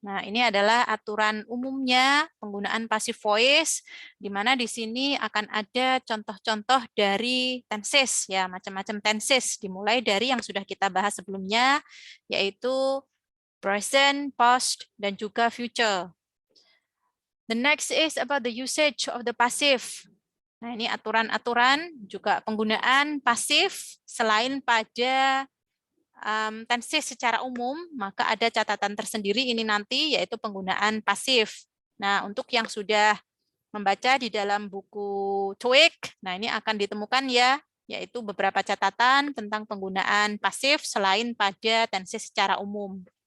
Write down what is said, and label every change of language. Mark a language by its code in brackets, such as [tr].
[id] Nah, ini adalah aturan umumnya penggunaan passive voice, di mana di sini akan ada contoh-contoh dari tenses, ya macam-macam tenses, dimulai dari yang sudah kita bahas sebelumnya, yaitu present, past, dan juga future. [en] The next is about the usage of the passive. [id] Nah, ini aturan-aturan juga penggunaan pasif selain pada tenses secara umum, maka ada catatan tersendiri ini nanti, yaitu penggunaan pasif. Nah, untuk yang sudah membaca di dalam buku TOEIC, nah ini akan ditemukan ya, yaitu beberapa catatan tentang penggunaan pasif selain pada tenses secara umum.